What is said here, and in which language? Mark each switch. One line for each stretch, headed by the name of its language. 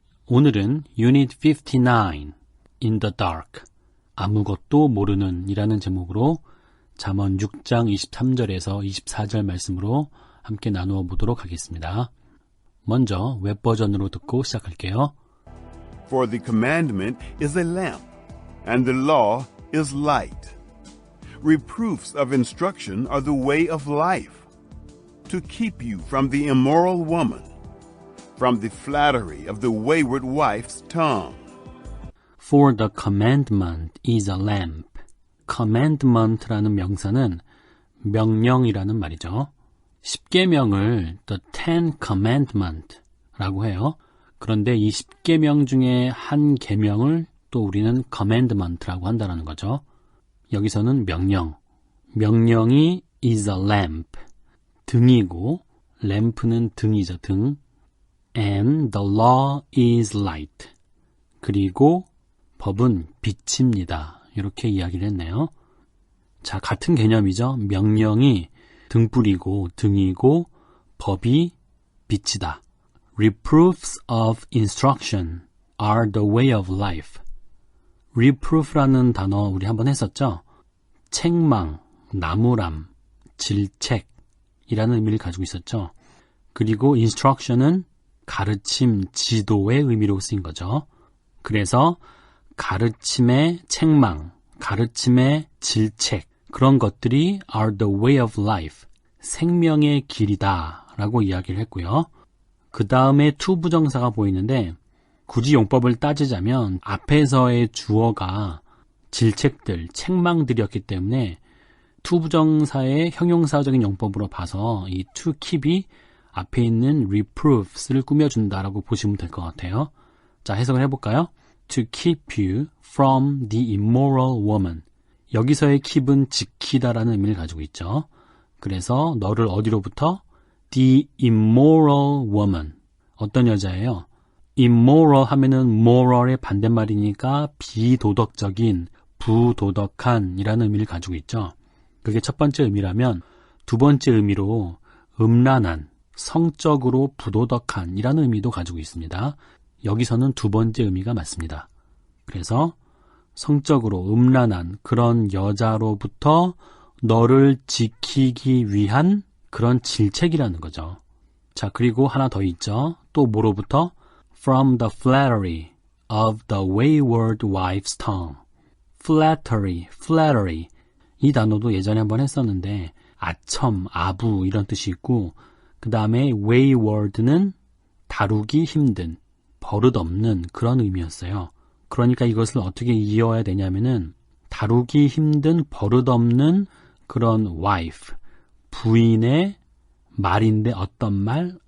Korean: 오늘은 Unit 59, In the Dark, 아무것도 모르는 이라는 제목으로 잠언 6장 23절에서 24절 말씀으로 함께 나누어 보도록 하겠습니다. 먼저 웹버전으로 듣고 시작할게요.
English: For the commandment is a lamp, and the law is light. Reproofs of instruction are the way of life, to keep you from the immoral woman, from the flattery of the wayward wife's tongue. For the commandment is a lamp.
Korean: commandment라는 명사는 명령이라는 말이죠. 10계명을
English: the Ten Commandment
Korean: 라고 해요. 그런데 이 10계명 중에 한 계명을 또 우리는 commandment라고 한다는 거죠. 여기서는 명령이
English: is a lamp,
Korean: 등이고 램프는 등이죠, 등.
English: And the law is light.
Korean: 그리고 법은 빛입니다. 이렇게 이야기를 했네요. 자, 같은 개념이죠. 명령이 등불이고 등이고 법이 빛이다.
English: Reproofs of instruction are the way of life.
Korean: Reproof라는 단어 우리 한번 했었죠. 책망, 나무람, 질책이라는 의미를 가지고 있었죠. 그리고 instruction은 가르침, 지도의 의미로 쓰인 거죠. 그래서 가르침의 책망, 가르침의 질책, 그런 것들이
English: are the way of life,
Korean: 생명의 길이다 라고 이야기를 했고요. 그 다음에 to 부정사가 보이는데 굳이 용법을 따지자면 앞에서의 주어가 질책들, 책망들이었기 때문에 to 부정사의 형용사적인 용법으로 봐서 이 to keep이 앞에 있는 reproofs를 꾸며준다라고 보시면 될 것 같아요. 자, 해석을 해볼까요?
English: To keep you from the immoral woman.
Korean: 여기서의 keep은 지키다라는 의미를 가지고 있죠. 그래서 너를 어디로부터?
English: The immoral woman.
Korean: 어떤 여자예요? immoral 하면은 moral의 반대말이니까 비도덕적인, 부도덕한 이라는 의미를 가지고 있죠. 그게 첫 번째 의미라면 두 번째 의미로 음란한, 성적으로 부도덕한 이라는 의미도 가지고 있습니다. 여기서는 두 번째 의미가 맞습니다. 그래서 성적으로 음란한 그런 여자로부터 너를 지키기 위한 그런 질책이라는 거죠. 자, 그리고 하나 더 있죠. 또 뭐로부터?
English: From the flattery of the wayward wife's tongue. flattery.
Korean: 이 단어도 예전에 한번 했었는데 아첨, 아부 이런 뜻이 있고 그 다음에 wayward는 다루기 힘든, 버릇없는 그런 의미였어요. 그러니까 이것을 어떻게 이어야 되냐면은 다루기 힘든 버릇없는 그런 wife, 부인의 말인데 어떤 말?